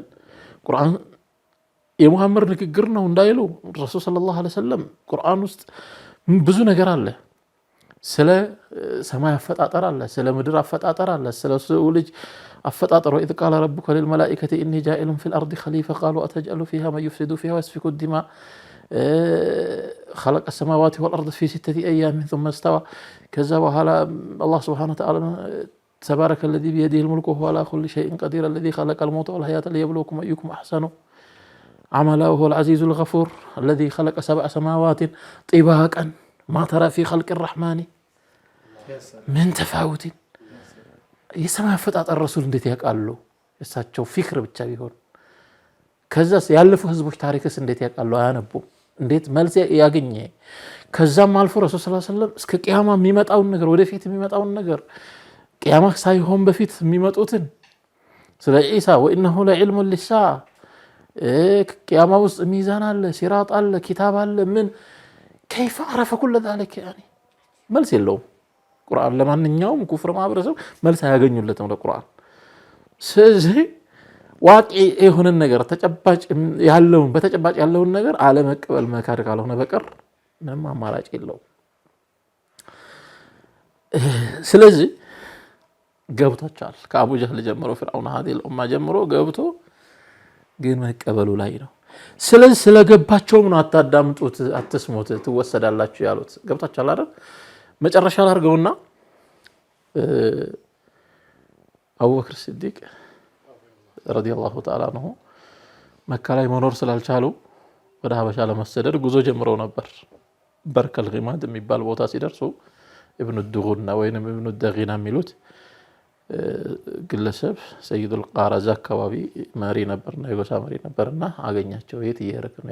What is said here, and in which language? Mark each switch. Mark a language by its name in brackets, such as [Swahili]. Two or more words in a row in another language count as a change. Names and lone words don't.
[Amharic] ቁርአን የሙሐመድ ንግግር ነው እንዳይሉ ረሱል [Arabic] صلى الله عليه وسلم [Amharic] ቁርአን ውስጥ ብዙ ነገር አለ። ስለ ሰማይ አፈጣጠር አለ፣ ስለ ምድር አፈጣጠር አለ፣ ስለ ሰው ልጅ አፈጣጠር [Arabic] وإذ قال ربك للملائكة إني جاعل في الأرض خليفة قالوا أتجعل فيها من يفسد فيها ويسفك الدماء خلق السماوات والأرض في 6 أيام ثم استوى. كذا وهلا الله سبحانه وتعالى تبارك الذي بيده الملك وهو على كل شيء قدير الذي خلق الموت والحياة ليبلوكم أيكم أحسن عملا وهو العزيز الغفور الذي خلق 7 سماوات طباقا ما ترى في خلق الرحمن من تفاوت. يسمع فتاة الرسول [Amharic] እንዴት ያውቃሉ? እሳቸው ፊክር ብቻ ቢሆን ከዛስ ያለፉ ህዝቦች ታሪክስ እንዴት ያውቃሉ? አያነቡም? እንዴት መልስ ያገኘ? ከዛም አልፎ ረሱል [Arabic] صلى الله عليه وسلم [Amharic] እስከ ቂያማ የሚመጣውን ነገር ወደፊት የሚመጣውን ነገር ቂያማ ሳይሆን በፊት የሚመጡትን ስለ ኢሳ [Arabic] وإنه لعلم للساعة [Amharic] ቂያማ ውስጥ ሚዛን አለ፣ ሲራጥ አለ፣ ኪታብ አለ። ምን [Arabic] كيف عرف كل ذلك يعني [Amharic] መልስ የለውም። ቁርአን ለማንኛውም ኩፍር ማህበረሰብ መልስ አያገኙለትም ለቁርአን። ስለዚህ ዋቂ የሆነ ነገር ተጨባጭ ያለውን በተጨባጭ ያለውን ነገር አለመቀበል መካድ ካልሆነ በቀር ምንም አማራጭ የለውም። ስለዚህ ገብቶቻል ከአቡ ጀህል ጀምሮ ፍርዓውን [Arabic] هذه الامه [Amharic] ጀምሮ ገብቶ ግን መቀበሉ ላይ ነው። ስለዚህ ስለገባቸው ነው አታዳምጡት፣ አትስሙት፣ ትወሰዳላችሁ ያሉት። ገብታችኋል አይደል? መጨረሻ አድርገውና አቡበክር ሲዲቅ [Arabic] رضي الله تعالى عنه [Amharic] መካ ላይ መኖር ስላልቻሉ ወደ ሀበሻ ለመሰደድ ጉዞ ጀምረው ነበር። በርከል ጊማድ የሚባል ቦታ ሲደርሱ ኢብኑ ዱጉና ወይንም ኢብኑ ደጊና የሚሉት ግለሰብ ሰይዱል ቃራዛ አካባቢ መሪ ነበርና የጎሳ መሪ ነበርና አገኛቸው። የት እየሄድክ ነው?